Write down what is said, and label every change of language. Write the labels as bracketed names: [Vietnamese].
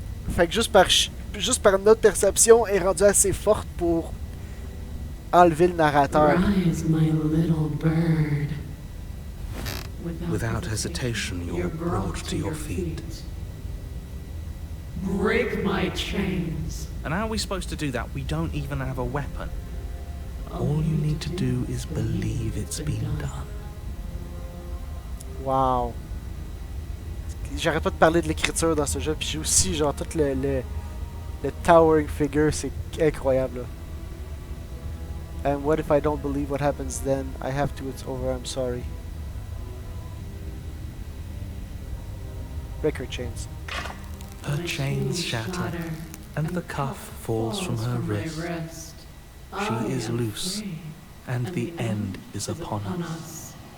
[French] Fait que juste par notre perception, elle est rendue assez forte pour enlever le narrateur. [English] Rise, my little bird. Without hesitation, you're brought to your feet. Break my chains. And how are we supposed to do that? We don't even have a weapon. All you need to do is believe it's been done. Wow. [French] J'arrête pas de parler de l'écriture dans ce jeu, puis j'ai aussi genre tout le towering figure, c'est incroyable. Là. [English] And what if I don't believe what happens then? I have to, it's over, I'm sorry. Break her chains. Her chains shatter, and the cuff falls from her wrist. She is loose, and the end is upon us.